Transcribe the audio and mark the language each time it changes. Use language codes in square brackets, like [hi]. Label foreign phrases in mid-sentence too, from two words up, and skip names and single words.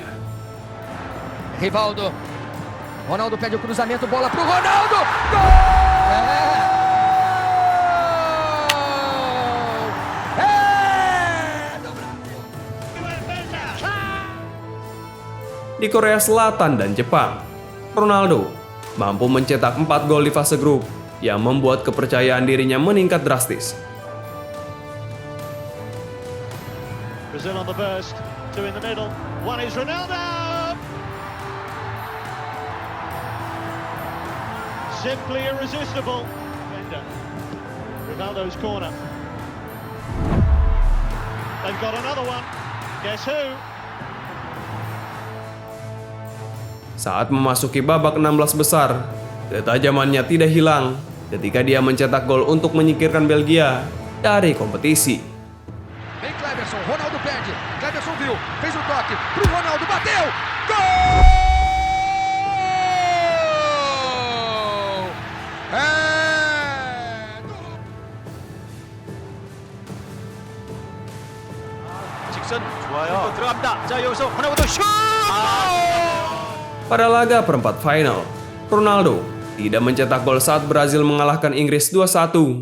[pt] Rivaldo. Ronaldo pede o cruzamento, bola pro Ronaldo. Gol! [id] Di Korea Selatan dan Jepang, Ronaldo mampu mencetak 4 gol di fase grup yang membuat kepercayaan dirinya meningkat drastis. [en] Brazil on the burst, two in the middle, one is Ronaldo! Simply irresistible. Ronaldo's corner. They've got another one. Guess who? [id] Saat memasuki babak 16 besar, ketajamannya tidak hilang ketika dia mencetak gol untuk menyingkirkan Belgia dari kompetisi. [pt] Vem Cleberson, Ronaldo pede, Cleberson viu, fez o toque, pro Ronaldo, bateu, gol! [ko] 직선 좋아요. 들어갑니다. 자, 여기서 호나우도 슛! [id] Pada laga perempat final, Ronaldo tidak mencetak gol saat Brazil mengalahkan Inggris 2-1.